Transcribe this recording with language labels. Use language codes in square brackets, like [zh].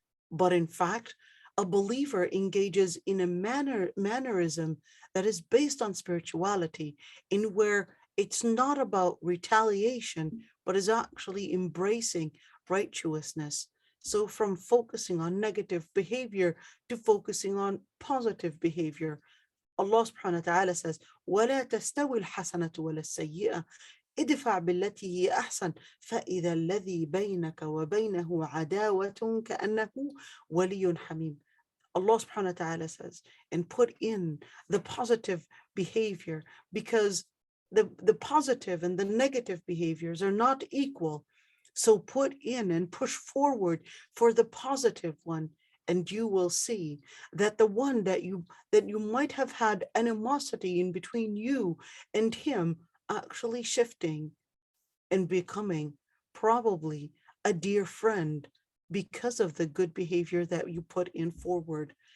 [en] but in fact, a believer engages in a mannerism that is based on spirituality, in where it's not about retaliation, but is actually embracing righteousness. So from focusing on negative behavior to focusing on positive behavior. [ar] Allah subhanahu wa ta'ala says, وَلَا تَسْتَوِي الْحَسَنَةُ وَلَا السَّيِّئَةُ ادفع بالتي هي أحسن فإذا الذي بينك وبينه عداوة كأنه ولي حميم. [en] Allah subhanahu wa ta'ala says, and put in the positive behavior, because the positive and the negative behaviors are not equal. So put in and push forward for the positive one, and you will see that the one that you might have had animosity in between you and him, actually shifting and becoming probably a dear friend because of the good behavior that you put in forward.